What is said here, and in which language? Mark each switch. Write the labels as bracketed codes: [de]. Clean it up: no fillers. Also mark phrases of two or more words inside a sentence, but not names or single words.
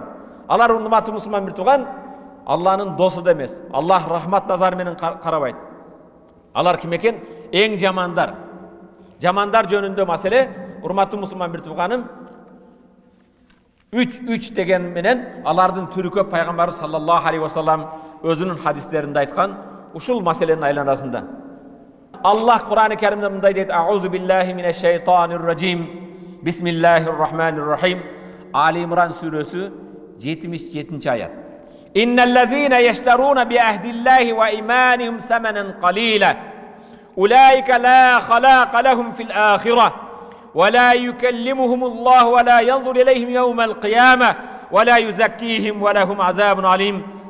[ky] Алар урматтуу мусулман бир тууган Алланын досу да эмес. Аллах рахмат назары менен карабайт. Алар ким экен? Эң жамандар. Жамандар жөнүндө маселе, урматтуу мусулман бир тууганым, 3 деген менен алардын түрү көп. Пайгамбар [ar] صلى الله عليه وسلم [ky] өзүнүн хадистеринде айткан ушул маселенин айланасында. Аллах Кур'ан-ы Керимде мындай дейт: [ar] "أعوذ بالله من الشيطان الرجيم. بسم الله الرحمن الرحيم." [ky] Али Имран сүрөсү 77-ci ayat. [ar] إن الذين يشترون بعهد الله وأيمانهم ثمنا قليلا. أولئك لا خلاق لهم في الآخرة. ولا يكلمهم الله ولا ينظر إليهم يوم القيامة. ولا يزكيهم ولهم عذاب أليم.